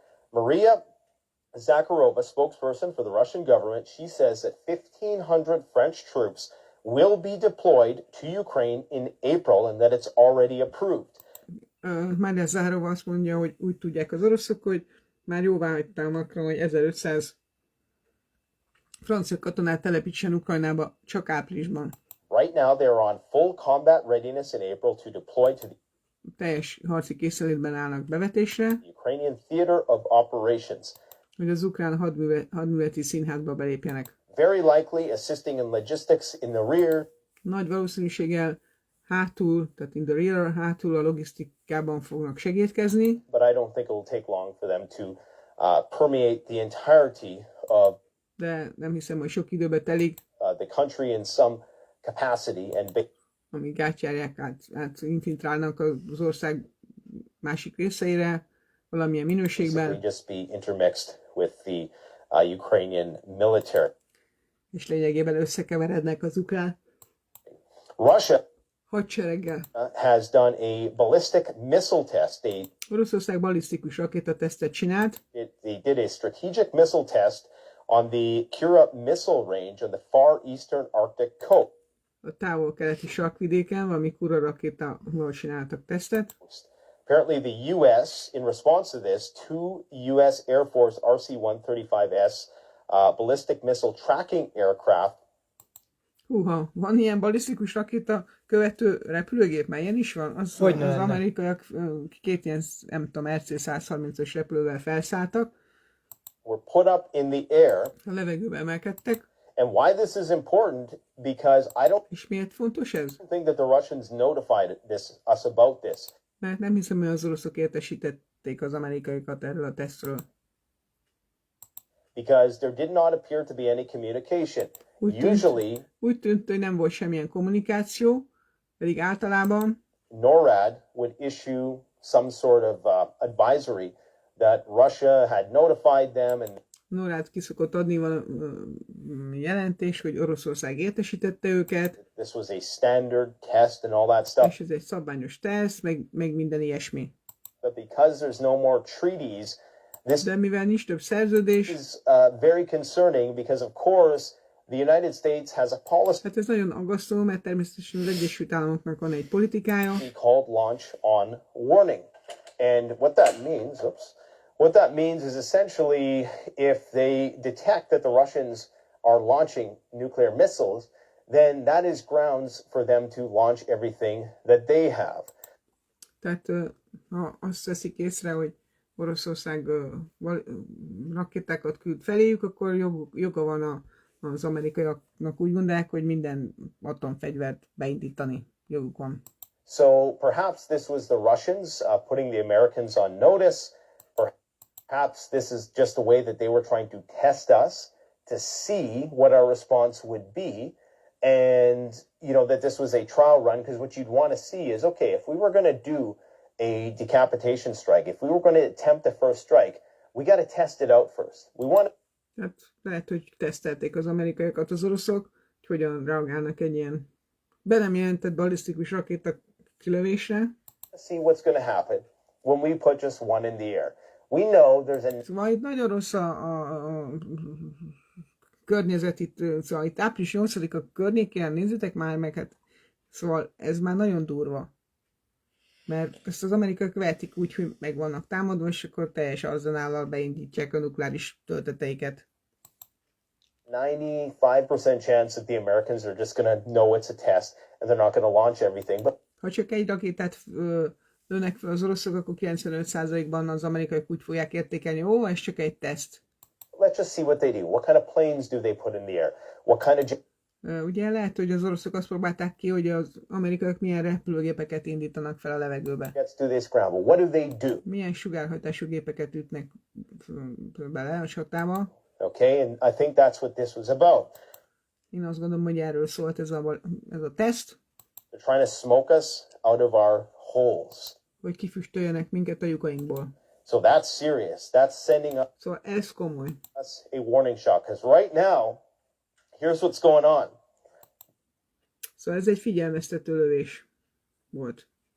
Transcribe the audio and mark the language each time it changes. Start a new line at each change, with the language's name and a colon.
English: Maria Zakharova, spokesperson for the Russian government, she says that 1,500 French troops will be deployed to Ukraine in April and that it's already approved.
Hungarian: Maria Zakharova azt mondja, hogy úgy tudják az oroszok, hogy már jóvá hagyták Macron, hogy 1500 francia katonát telepítsen Ukrajnába csak áprilisban.
English: Right now they're on full combat readiness in April to deploy to the
Hungarian: Teljes harci készenlétben állnak bevetésre,
English: Ukrainian Theater of Operations,
Hungarian: hogy az ukrán hadműveleti színházba belépjenek.
English: very likely assisting in logistics in the rear.
Hungarian: Nagy valószínűséggel hátul, tehát
English: in the rear,
Hungarian: hátul a logisztikában fognak segítkezni,
English: But I don't think it will take long for them to permeate the entirety of
Hungarian: de nem hiszem, hogy sok időbe telik,
English: the country in some capacity and
Hungarian: amíg átjárják, infiltrálnak az ország másik részeire, valamilyen minőségben,
English: basically just be intermixed with the Ukrainian military.
Hungarian: és lényegében összekeverednek az ukrán
English: Russia
Hungarian: hadsereggel.
English: has done a ballistic missile test.
Hungarian: Oroszország ballisztikus rakétatesztet csinált,
English: They did a strategic missile test on the Kura missile range on the far eastern Arctic coast.
Hungarian: a távol-keleti sarkvidéken, valami Kura rakétával csináltak tesztet.
English: Apparently the U.S., in response to this, two U.S. Air Force RC-135S ballistic missile tracking aircraft
Hungarian: Húha, van ilyen ballisztikus rakéta követő repülőgép, már ilyen is van? Az amerikaiak két ilyen, nem tudom, RC-130-as repülővel felszálltak,
English: were put up in the air.
Hungarian: a levegőbe emelkedtek.
English: And why this is important, because I don't
Hungarian: És miért fontos ez?
English: think that the Russians notified us about this.
Hungarian: Mert nem hiszem, hogy az oroszok értesítették az amerikaiakat erről a tesztről.
English: Because there did not appear to be any communication.
Hungarian: Úgy tűnt, hogy nem volt semmilyen kommunikáció, pedig általában
English: NORAD would issue some sort of advisory that Russia had notified them and
Hungarian: NORAD ki szokott adni valami jelentés, hogy Oroszország értesítette őket,
English: this was a standard test and all that stuff.
Hungarian: és ez egy szabványos teszt, meg minden ilyesmi.
English: But because there's no more treaties, this
Hungarian: De mivel nincs több szerződés,
English: is very concerning because of course the United States has a policy
Hungarian: hát ez nagyon aggasztó, mert természetesen az Egyesült Államoknak van egy politikája,
English: called launch on warning. And what that means is essentially if they detect that the Russians are launching nuclear missiles, then that is grounds for them to launch everything that they have.
Hungarian: Tehát ha azt veszik észre, hogy Oroszország rakétákat küld feléjük, akkor joga van az amerikaiaknak, úgy gondolják, hogy minden atomfegyvert beindítani. Joguk van.
English: So perhaps this was the Russians putting the Americans on notice. Perhaps this is just a way that they were trying to test us to see what our response would be. And, you know, that this was a trial run, because what you'd want to see is, okay, if we were going to do a decapitation strike, if we were going to attempt the first strike, we got to test it out first. We want.
Hungarian: Tehát lehet, hogy tesztelték az amerikaiakat az oroszok, hogy hogyan reagálnak egy ilyen be nem jelentett ballisztikus rakéta kilövésre.
English: See what's going to happen when we put just one in the air. We know there's a.
Hungarian: Szóval itt nagyon rossz a környezet itt, szóval itt április 8-a környékén, nézzétek már meg, hát szóval ez már nagyon durva. Mert ezt az amerikaiak vehetik úgy, hogy meg vannak támadva, és akkor teljes arzenállal beindítják a nukleáris tölteteiket.
English: 95% chance that the Americans are just going to know it's a test and they're not going to launch everything. But
Hungarian: ha csak egy rakétát lőnek fel az oroszok, akkor 95%-ban az amerikaiak úgy fogják értékelni, ó, ez csak egy teszt.
English: let's just see what they do. What kind of planes do they put in the air? What kind of
Hungarian: Ugye lehet, hogy az oroszok azt próbálták ki, hogy az amerikaiak milyen repülőgépeket indítanak fel a levegőbe.
English: Gets to this ground. But what do they do?
Hungarian: Milyen sugárhajtású gépeket ütnek bele a csatába.
English: Okay, and I think that's what this was about.
Hungarian: Én azt gondolom, hogy erről szólt ez a teszt,
English: They're trying to smoke us out of our holes.
Hungarian: hogy kifüstöljenek minket a lyukainkból.
English: So that's serious. That's sending
Hungarian: Szóval ez komoly.
English: us a warning shot. Because right now, here's what's going on.
Hungarian: Szóval ez egy figyelmeztető lövés volt.